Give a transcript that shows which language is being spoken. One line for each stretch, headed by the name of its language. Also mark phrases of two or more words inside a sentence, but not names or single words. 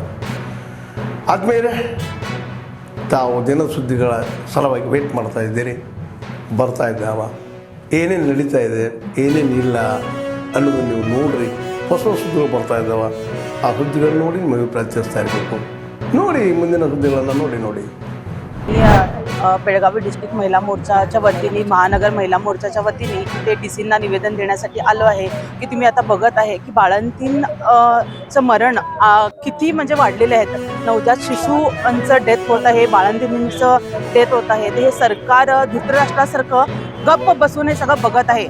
Kannada: ಆದ್ಮೇಲೆ ತಾವು ದಿನ ಸುದ್ದಿಗಳ ಸಲುವಾಗಿ ವೇಟ್ ಮಾಡ್ತಾ ಇದ್ದೀರಿ. ಬರ್ತಾ ಇದ್ದಾವ, ಏನೇನು ನಡೀತಾ ಇದೆ, ಏನೇನು ಇಲ್ಲ ಅನ್ನೋದು ನೀವು ನೋಡ್ರಿ. ಹೊಸ ಸುದ್ದಿಗಳು ಬರ್ತಾ ಇದ್ದಾವ. ಆ ಸುದ್ದಿಗಳನ್ನ ನೋಡಿ ನಿಮಗೆ ಪ್ರಯತ್ನಿಸ್ತಾ ಇರಬೇಕು. ನೋಡಿ ಮುಂದಿನ ಸುದ್ದಿಗಳನ್ನು ನೋಡಿ.
Marathi: बेळगावी डिस्ट्रिक्ट महिला मोर्चाच्या वतीने, महानगर महिला मोर्चाच्या वतीने ते डीसींना निवेदन देण्यासाठी आलो आहे की तुम्ही आता बघत आहे की बाळंतींचं मरण किती म्हणजे वाढलेले आहेत. नवजात शिशूंचं डेथ होत आहे, बाळंतींचं डेथ होत आहे. हे सरकार धृतराष्ट्रासारखं गप्प बसून हे सगळं बघत आहे.